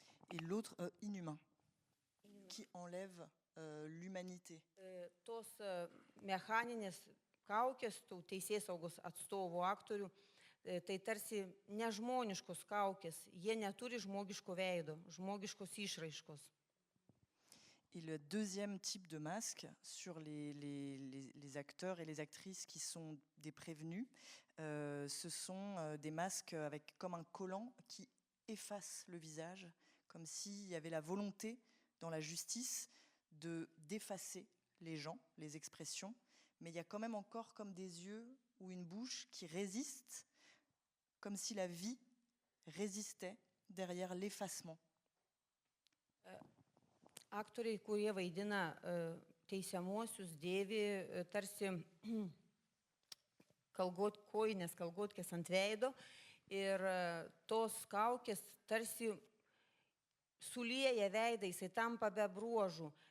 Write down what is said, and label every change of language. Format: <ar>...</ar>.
<fr>Et l'autre inhumain, qui enlève l'humanité.</fr> <lt>Tos mechaninės kaukės, tų teisėsaugos atstovų aktorių, tai tarsi nežmoniškos kaukės. Jie neturi žmogiško veido, žmogiškos išraiškos.</lt> <fr>Et le deuxième type de masque sur les acteurs et les actrices qui sont des prévenus, ce sont des masques avec comme un collant qui efface le visage, comme s'il y avait la volonté dans la justice d'effacer les gens, les expressions, mais il y a quand même encore comme des yeux ou une bouche qui résistent, comme si la vie résistait derrière l'effacement.</fr> <lt>Aktoriai, kurie vaidina teisiamuosius, dėvi tarsi kojinės kalgotkės ant veido ir tos kaukės tarsi sulieja veidą, jisai tampa be bruožų.</lt>